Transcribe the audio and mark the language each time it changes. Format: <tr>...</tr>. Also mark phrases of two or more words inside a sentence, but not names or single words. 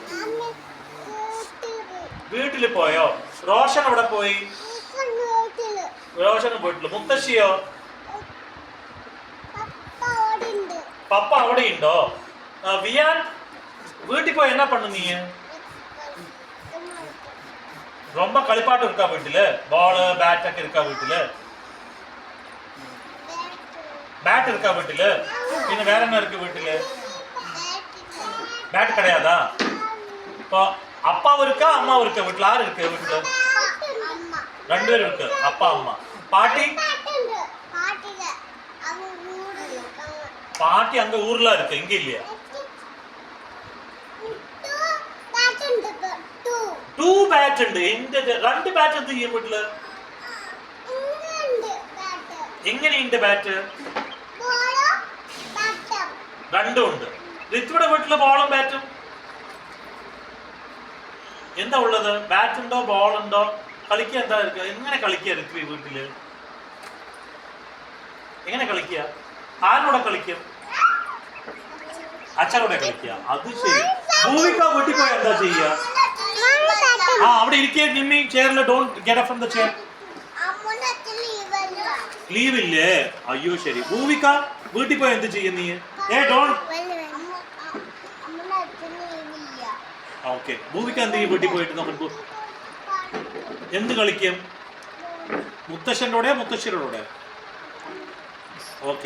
<ml>വീട്ടിൽ പോയോ? റോഷൻ എവിടെ പോയി? റോഷൻ പോയിട്ടില്ല. മുത്തശ്ശിയോ? പപ്പ അവിടെ ഉണ്ടോ? വിയാൻ, വീട്ടിൽ പോയി</ml> <ta>என்ன பண்ணு நீ? ரொம்ப കളിപ്പാട്ടം இருக்கா வீட்டுல? பால் பேட் ഒക്കെ இருக்கா வீட்டுல? பேட் இருக்கா வீட்டுல? പിന്നെ வேற என்ன இருக்கு வீட்டுல? பேட் கிடையாதா? இப்போ அப்பாவும் இருக்கா அம்மாவும் இருக்கா வீட்டுல? யாரு இருக்கு வீட்டுல? ரெண்டு பேரும் இருக்கு, அப்பா அம்மா. பாட்டி? பாட்டி அங்க ஊர்ல இருக்கு, இங்க இல்லையா?</ta> <ml>ടു ബാറ്റ് ഉണ്ട്. രണ്ട് ബാറ്റ് എന്ത് ചെയ്യും വീട്ടില്? എങ്ങനെയുണ്ട് ബാറ്റ്? രണ്ടും ഉണ്ട്. ഋത്വിയുടെ വീട്ടില് ബോളും ബാറ്റും എന്താ ഉള്ളത്? ബാറ്റ് ഉണ്ടോ, ബോൾ ഉണ്ടോ? കളിക്കുക എന്താ? എങ്ങനെ കളിക്കുക ഋത്വി വീട്ടില്? എങ്ങനെ കളിക്കുക? ആരോടെ കളിക്കും? അച്ഛനോടെ കളിക്കുക. അത് ശരി. ഭൂമിക വീട്ടിൽ പോയി എന്താ ചെയ്യുക? ആ അവിടെ ഇരിക്കുക. നിമ്മി ചെയറിൽ.</ml> <en>don't get up from the chair.</en> <ml>ലീവ് ഇല്ലേ? അയ്യോ ശരി. ഭൂമിക വീട്ടിൽ പോയി എന്ത് ചെയ്യും നീ? ഡോണ്ട്. ഓക്കെ. ഭൂമിക എന്ത് ചെയ്യും വീട്ടിൽ പോയിട്ട്? നമുക്ക് എന്ത് കളിക്കും? മുത്തശ്ശൻ്റെ കൂടെയോ മുത്തശ്ശിയുടെ കൂടെ? ഓക്കെ.</ml>